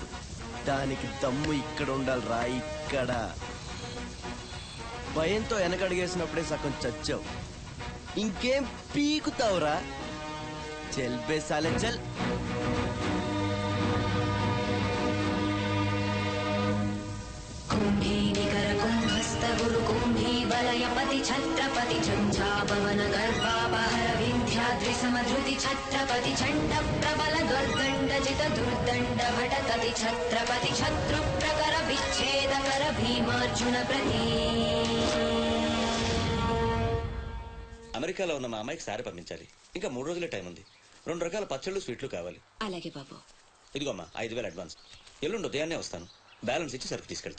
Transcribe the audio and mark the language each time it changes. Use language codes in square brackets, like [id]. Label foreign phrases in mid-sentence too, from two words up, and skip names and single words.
[te] దానికి దమ్ము ఇక్కడ ఉండాలిరా, ఇక్కడ. భయంతో వెనకడిగేసినప్పుడే సగం చచ్చావు. ఇంకేం పీకుతావురా? [hi] चल बे साले चल. [sa] वलयपति छत्रपति झंझापवन गर्भापहर विंध्याद्रि समधृति छत्रपति चंड प्रबल दुर्दंडजित दुर्दंड भटकति छत्रपति शत्रु प्रकर विच्छेदकर भीमार्जुन प्रति. [te] అమెరికాలో ఉన్న మా అమ్మాయికి సారి పంపించాలి. ఇంకా 3 రోజులే టైం ఉంది. 2 రకాల పచ్చళ్ళు, స్వీట్లు కావాలి. అలాగే బాబు. ఇదిగోమ్మా 5,000 అడ్వాన్స్. ఎల్లుండి ఉదయాన్నే వస్తాను. బ్యాలెన్స్ ఇచ్చి సరుకు తీసుకెళ్తా.